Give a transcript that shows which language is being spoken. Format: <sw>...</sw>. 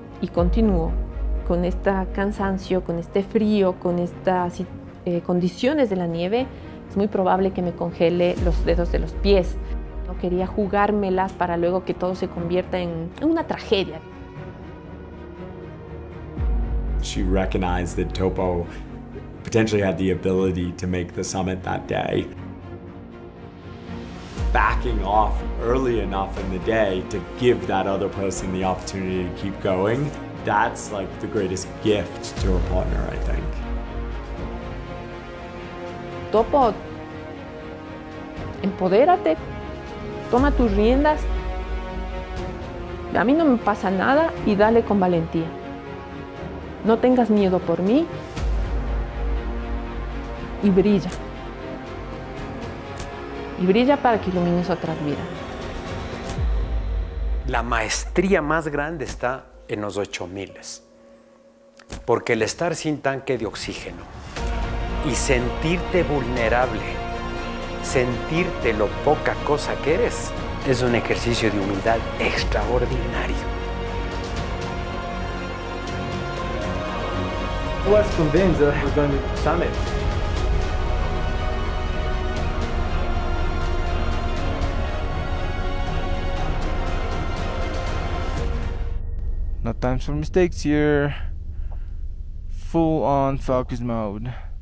<es>y continúo con este cansancio, con este frío, con estas condiciones de la nieve, es muy probable que me congele los dedos de los pies. No quería jugármelas para luego que todo se convierta en una tragedia.</es> <en>She recognized that Topo potentially had the ability to make the summit that day. Backing off early enough in the day to give that other person the opportunity to keep going, that's like the greatest gift to a partner, I think.</en> <es>Topo, empodérate, toma tus riendas, a mí no me pasa nada y dale con valentía. No tengas miedo por mí y brilla. Y brilla para que ilumines otras vidas. La maestría más grande está en los 8000, porque el estar sin tanque de oxígeno y sentirte vulnerable, sentirte lo poca cosa que eres, es un ejercicio de humildad extraordinario.</es> <en>I was convinced that I was going to summit. No time for mistakes here. Full on focus mode.</en>